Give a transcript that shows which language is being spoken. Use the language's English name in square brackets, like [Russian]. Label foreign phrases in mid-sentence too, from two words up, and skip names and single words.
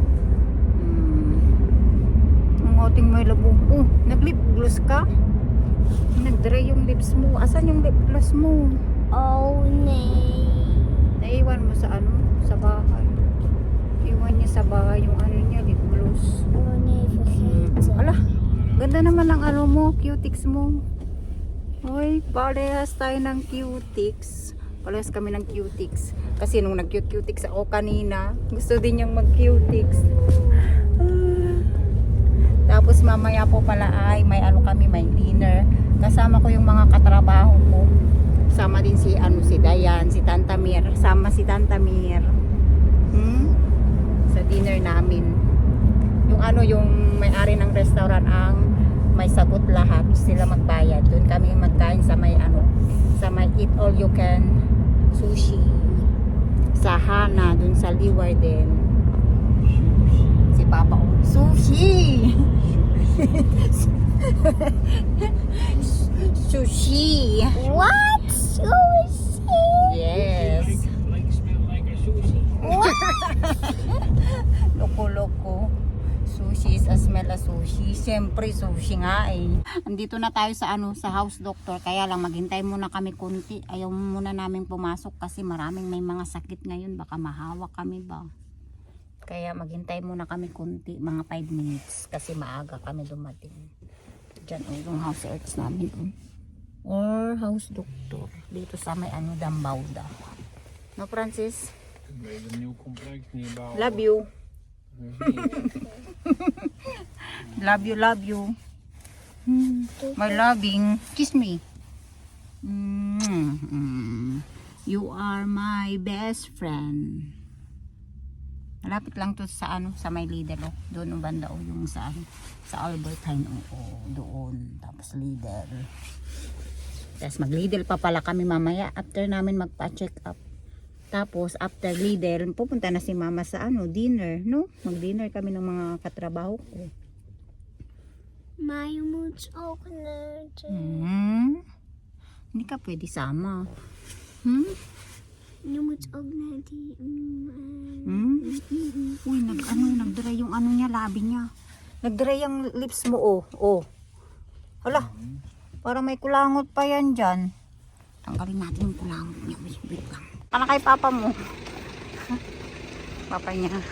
[Filipino] Ang ating may labo. Oh, nag-lip gloss ka? Nag-dry yung lips mo. Asan yung lip gloss mo? [Dutch] Oh, nee. [Filipino] Naiwan mo sa sa bahay. Iwan niya sa bahay yung niya, lip gloss. [Dutch] Oh, nee, vergeten. [Filipino] Ala, ganda naman ang mo, cutics mo. Hoy, parehas tayo ng cutics. Parehas kami ng cutics. Kasi nung nag-cutics ako kanina, gusto din niyang mag-cutics. Tapos mamaya po pala ay may kami, may dinner. Kasama ko yung mga katrabaho ko. Sama din si si Dayan, si Tanta Mir. Sama si Tanta Mir. Sa dinner namin. Yung yung may-ari ng restaurant ang may sagot lahat. Sila magbayad. Doon kami magkain sa may sa may [English] eat all you can sushi. [Filipino] Sa Hana, doon sa Leeuwarden. Si Papa sushi. Sushi. [English] What? Sushi? Yes. What? [Filipino] Loko-loko. [English] Sushi is as smell as sushi. [Filipino] Siyempre sushi nga eh. Andito na tayo sa sa [English] house doctor. [Filipino] Kaya lang maghintay muna kami kunti. Ayaw muna namin pumasok kasi maraming may mga sakit ngayon. Baka mahawak kami ba. Kaya maghintay muna kami kunti. Mga 5 minutes. Kasi maaga kami dumating. Diyan yung house arts namin. [English] Or house doctor. [Filipino] Dito sa may Dambauda. No, Francis? [English] Love you. Love you. My loving. Kiss me. You are my best friend. [Filipino] Malapit lang to sa sa may Lidl doon ang banda yung sa Albertine doon, tapos Lidl. Tapos mag-Lidl pa pala kami mamaya after namin magpa-check up. Tapos after Lidl pupunta na si Mama sa dinner, no? Mag-dinner kami ng mga katrabaho ko. [Dutch] Maar je moet ook naar de... [Filipino] Hindi ka pwede sama. [Dutch] Je moet ook naar die... [Filipino] Uy, nag-dry yung niya, labi niya. Nag-dry yung lips mo, oh. Hala, para may kulangot pa yan dyan. Tanggalin natin yung kulangot niya. Wait lang. Para kay Papa mo. Papa niya.